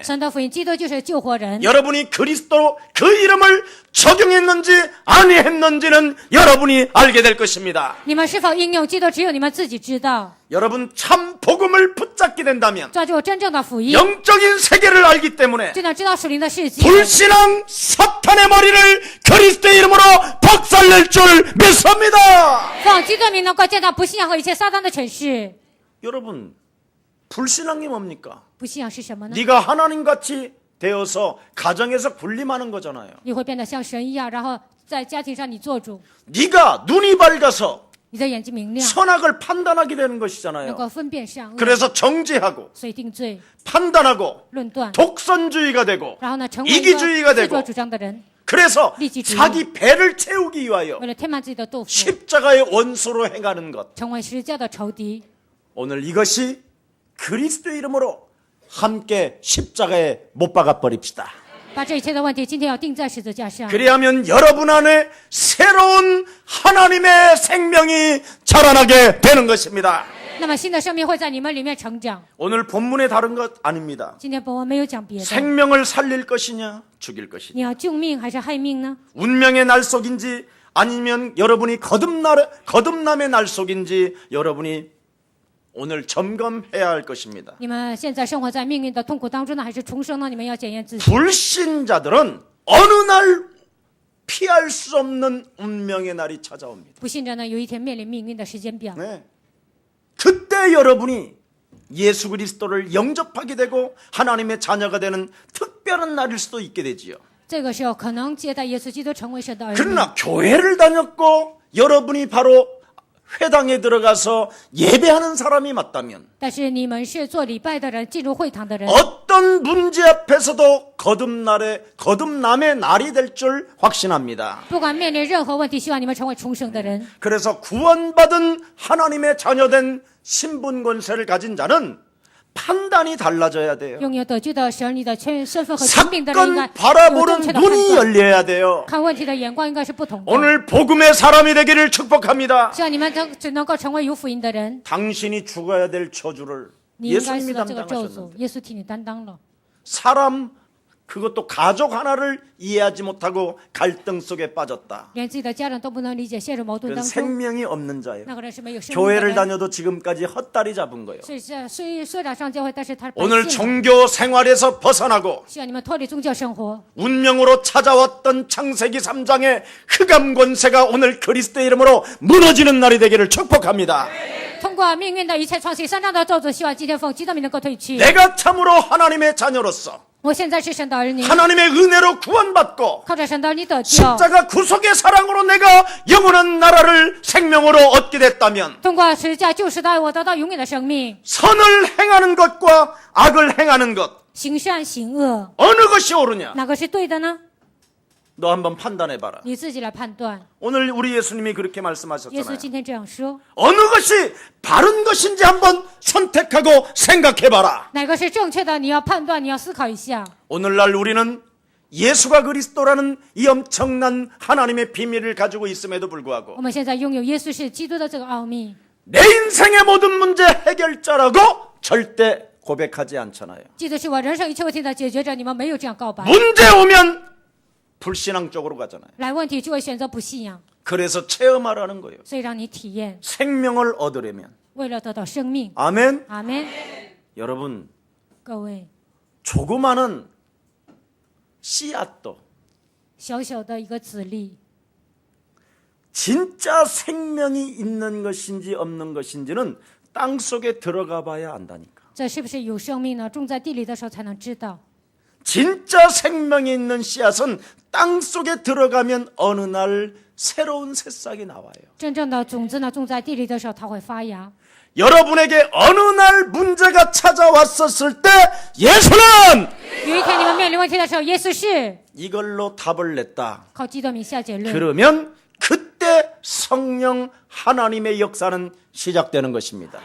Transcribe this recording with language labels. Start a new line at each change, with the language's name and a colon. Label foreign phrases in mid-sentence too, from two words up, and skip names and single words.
Chinese: 神的福音，基督就是救活人。
Korean: 여러분이 그리스도 그 이름을 적용했는지 아니했는지는 여러분이 알게 될 것입니다.
Chinese: 你们是否应用基督，只有你们自己知道。
Korean: 여러분 참 복음을 붙잡게 된다면
Chinese: 抓住真正的福音，
Korean: 영적인 세계를 알기 때문에
Chinese: 就能知道属灵的世界。
Korean: 불신앙 사탄의 머리를 그리스도의 이름으로 박살낼 줄 믿습니다.
Chinese: 奉基督的名能够见到不信仰和一切撒旦的权势。
Korean: 여러분 불신앙이 뭡니까?
Chinese: 不信仰是什么呢？
Korean: 네가 하나님같이 되어서 가정에서 군림하는 거잖아요.
Chinese: 你会变得像神一样，然后在家庭上你做主，
Korean: 네가 눈이 밝아서
Chinese: 你的眼睛明亮，
Korean: 선악을 판단하게 되는
Chinese: 能
Korean: 것이잖아요.
Chinese: 够分辨善恶，
Korean: 그래서 정죄하고
Chinese: 所以定罪、
Korean: 판단하고
Chinese: 论断，
Korean: 독선주의가 되고
Chinese: 然后呢，成为一个
Korean: 이기주의가
Chinese: 自
Korean: 되고
Chinese: 作主张的人，
Korean: 그래서 리지주의. 자기 배를 채우기 위하여
Chinese: 为了填满自己的肚腹，
Korean: 십자가의 원수로 행하는 것.
Chinese: 成为十字架的仇敌。
Korean: 오늘 이것이 그리스도 이름으로 함께 십자가에 못 박아 버립시다.
Chinese: 把这一切的问题今天要钉在十字架上，
Korean: 그리하면 여러분 안에 새로운 하나님의 생명이 자라나게 되는 것입니다.
Chinese: 那么新的生命会在你们里面成长。
Korean: 오늘 본문에 다른 것 아닙니다.
Chinese: 今天本文没有讲别的，
Korean: 생명을 살릴 것이냐 죽일 것이냐,
Chinese: 你要救命还是害命呢？
Korean: 운명의 날 속인지 아니면 여러분이 거듭남의 날 속인지 여러분이 오늘 점검해야 할 것입니다.
Chinese: 你们现在生活在命运的痛苦当中呢，还是重生呢？你们要检验自己。
Korean: 불신자들은 어느 날 피할 수 없는 운명의 날이 찾아옵니다.
Chinese: 不信者呢，有一天面临命运的时间表。
Korean: 네. 그때 여러분이 예수 그리스도를 영접하게 되고 하나님의 자녀가 되는 특별한 날일 수도 있게 되지요.
Chinese: 这个时候可能接待耶稣基督成为神的儿女。
Korean: 그러나 교회를 다녔고 여러분이 바로 회당에 들어가서 예배하는 사람이 맞다면
Chinese: 但是你们是做礼拜的人，进入会堂的人，
Korean: 어떤 문제 앞에서도 거듭남의 날이 될 줄 확신합니다.
Chinese: 不管面临任何问题，希望你们成为重生的人。
Korean: 그래서 구원받은 하나님의 자녀된 신분 권세를 가진 자는 판단이 달라져야 돼요.
Chinese: 拥有得救的神，你的身份和权柄的人应该
Korean: 사건
Chinese: 有
Korean: 바라보는
Chinese: 正确的判
Korean: 눈이
Chinese: 断，
Korean: 열려야 돼요.
Chinese: 看问题的眼光应该是不同的。
Korean: 오늘 복음의 사람이 되기를 축복합니다.
Chinese: 希望你们只能够成为有福音的人。
Korean: 당신이 죽어야 될 저주를
Chinese: 你应该
Korean: 예수님이
Chinese: 死的这个咒诅，
Korean: 담당하셨는데
Chinese: 耶稣替你担当了。
Korean: 사람 그것도 가족 하나를 이해하지 못하고 갈등 속에 빠졌다.
Chinese: 连自己的家人都不能理解，陷入矛盾
Korean: 그건
Chinese: 当中，
Korean: 생명이 없는 자예요.
Chinese: 那个人是没有生命的
Korean: 교회를
Chinese: 人。
Korean: 다녀도 지금까지 헛다리 잡은 거예요.
Chinese: 虽然上教会，但是他白
Korean: 오늘
Chinese: 信了。
Korean: 종교 생활에서 벗어나고
Chinese: 希望你们脱离宗教生活。
Korean: 운명으로 찾아왔던 창세기 3장의 흑암 권세가 오늘 그리스도의 이름으로 무너지는 날이 되기를 축복합니다.
Chinese: 通过命运的一切创新三章的咒诅，希望今天奉基督名能够退去。
Korean: 내가 참으로 하나님의 자녀로서
Chinese: 我现在是神的儿女，
Korean: 하나님의 은혜로 구원받고
Chinese: 靠着神的儿女得救。
Korean: 십자가 구속의 사랑으로 내가 영원한 나라를 생명으로 얻게 됐다면
Chinese: 通过十字架救赎的爱，我得到永远的生命。
Korean: 선을 행하는 것과 악을 행하는 것
Chinese: 行善行恶，
Korean: 어느 것이 옳으냐?
Chinese: 哪个是对的呢？
Korean: 너 한번 판단해봐라.
Chinese: 你自己来判断。
Korean: 오늘 우리 예수님이 그렇게
Chinese: 耶稣
Korean: 말씀하셨잖아요.
Chinese: 今天这样说，
Korean: 어느 것이 바른 것인지 한번 선택하고 생각해봐라.
Chinese: 哪个是正确的？你要判断，你要思考一下。
Korean: 오늘날 우리는 예수가 그리스도라는 이 엄청난 하나님의 비밀을 가지고 있음에도 불구하고
Chinese: 我们现在拥有耶稣是基督的这个奥秘，
Korean: 내 인생의 모든 문제 해결자라고 절대 고백하지 않잖아요.
Chinese: 基督是我人生一切问题的解决者。你们没有这样告白，
Korean: 문제 오면 불신앙 쪽으로 가잖아요.
Chinese: 来问题就会选择不信仰，
Korean: 그래서 체험하라는 거예요.
Chinese: 所以让你体验，
Korean: 생명을 얻으려면.
Chinese: 为了得到生命。
Korean: 아멘.
Chinese: 阿门。
Korean: 여러분,
Chinese: 各位，
Korean: 조그마한 씨앗도
Chinese: 小小的一个籽粒，
Korean: 진짜 생명이 있는 것인지 없는 것인지는 땅 속에 들어가 봐야 안다니까.
Chinese: 这是不是有生命呢？种在地里的时候才能知道。
Korean: 진짜 생명이 있는 씨앗은 땅 속에 들어가면 어느 날 새로운 새싹이 나와요.
Chinese: 真正的种子呢，种在地里的时候，它会发芽。
Korean: 여러분에게 어느 날 문제가 찾아왔었을 때 예수는
Chinese: 有一天你们面临问题的时候，耶稣是
Korean: 이걸로 답을 냈다.
Chinese: 靠基督名下结论。
Korean: 그러면 그때 성령 하나님의 역사는 시작되는 것입니다.